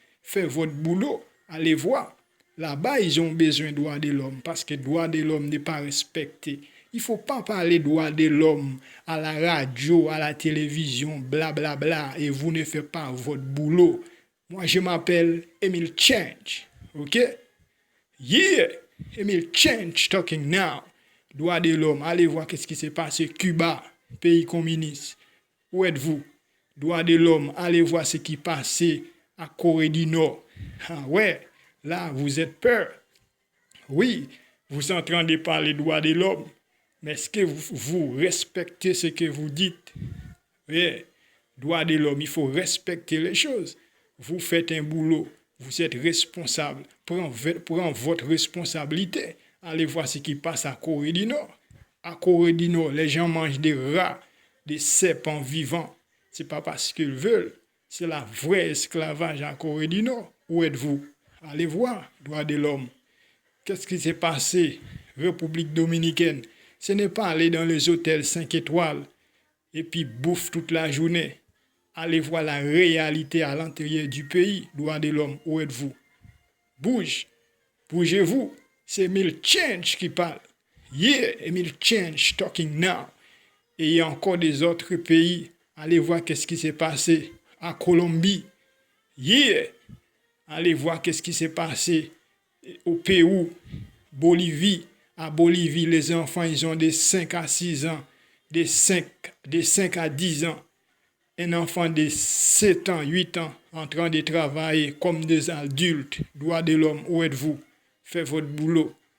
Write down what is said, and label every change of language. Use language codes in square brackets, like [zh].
[fr] Faites votre boulot, allez voir. Là-bas, ils ont besoin de droits de l'homme parce que le droit de l'homme n'est pas respecté. Il ne faut pas parler de droits de l'homme à la radio, à la télévision, blablabla, bla, bla, et vous ne faites pas votre boulot. Moi, je m'appelle Emile Change, ok? [en] Yeah! Emile Change talking now. [fr] Droits de l'homme, allez voir qu'est-ce qui s'est passé. Cuba, pays communiste. Où êtes-vous? Droits de l'homme, allez voir ce qui passait à Corée du Nord. Ah ouais, là, vous êtes peur. Oui, vous êtes en train de parler des droits de l'homme, mais est-ce que vous respectez ce que vous dites? Oui, droits de l'homme, il faut respecter les choses. Vous faites un boulot, vous êtes responsable. Prenez votre responsabilité. Allez voir ce qui passe à Corée du Nord. À Corée du Nord, les gens mangent des rats, des serpents vivants. Ce n'est pas parce qu'ils veulent. C'est la vraie esclavage en Corée du Nord. Où êtes-vous? Allez voir, droits de l'homme. Qu'est-ce qui s'est passé? République dominicaine. Ce n'est pas aller dans les hôtels 5 étoiles et puis bouffe toute la journée. Allez voir la réalité à l'intérieur du pays. Droits de l'homme, où êtes-vous? Bouge. Bougez-vous. C'est Emile Change qui parle. [en] Yeah, Emile Change talking now. [fr] Et il y a encore des autres pays. Allez voir qu'est-ce qui s'est passé à Colombie. [en] Yeah! [fr] Allez voir qu'est-ce qui s'est passé au Pérou, Bolivie. À Bolivie, les enfants, ils ont des 5 à 6 ans. de 5 à 10 ans, un enfant de 7 ans, 8 ans, en train de travailler comme des adultes, droit de l'homme, où êtes-vous? Faites votre boulot.